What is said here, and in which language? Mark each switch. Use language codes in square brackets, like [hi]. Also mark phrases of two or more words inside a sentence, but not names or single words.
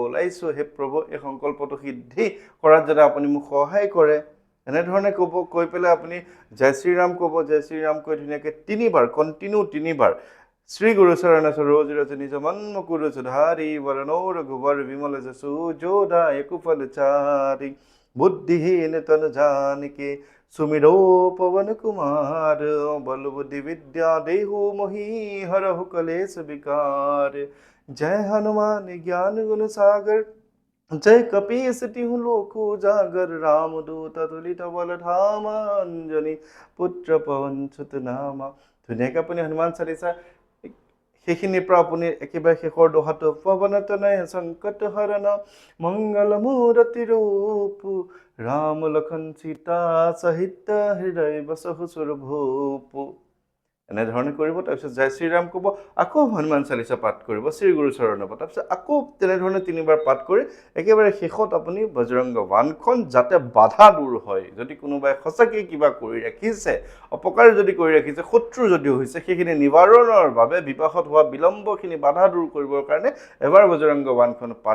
[as] ওলাইছোঁ, হে প্ৰভু, এই সংকল্পটো সিদ্ধি কৰাত যাতে আপুনি মোক সহায় কৰে, এনেধৰণে ক'ব, কৈ পেলাই আপুনি জয় শ্ৰীৰাম ক'ব, জয় শ্ৰীৰাম কৈ ধুনীয়াকৈ 3বাৰ কণ্টিনিউ 3বাৰ [awa] श्री गुरु चरण सरोज रज निज मन मुकुर सुधारि बरनउँ रघुबर बिमल जसु जो दायकु फल चारि बुद्धिहीन तनु जानिके सुमिरो पवन कुमार बल बुद्धि विद्या देहु मोहि हरहु कलेश विकार जय हनुमान ज्ञान गुण सागर जय कपीस तिहु लोक उजागर रामदूत तुलित बल धामा अंजनी पुत्र पवन सुत नामा [as] ধুনীয়াকৈ আপুনি হনুমান চালিচা সেইখিনিৰ পৰা আপুনি একেবাৰে শেষৰ দোহাটো [awa] पवनतनय संकट हरन मंगल मूरति रूप राम लखन सीता सहित हृदय बसहु सुरभूप [as] এনেধৰণে কৰিব তাৰপিছত জয় শ্ৰীৰাম ক'ব আকৌ হনুমান চালিচা পাঠ কৰিব শ্ৰী গুৰু চৰণৰ পৰা তাৰপিছত আকৌ তেনেধৰণে 3বাৰ পাঠ কৰি একেবাৰে শেষত আপুনি বজৰংগ বাণখন যাতে বাধা দূৰ হয় যদি কোনোবাই সঁচাকৈ কিবা কৰি ৰাখিছে অপকাৰ যদি কৰি ৰাখিছে শত্ৰু যদিও হৈছে সেইখিনি নিবাৰণৰ বাবে বিবাহত হোৱা বিলম্বখিনি বাধা দূৰ কৰিবৰ কাৰণে এবাৰ বজৰংগ বাণখন পাঠ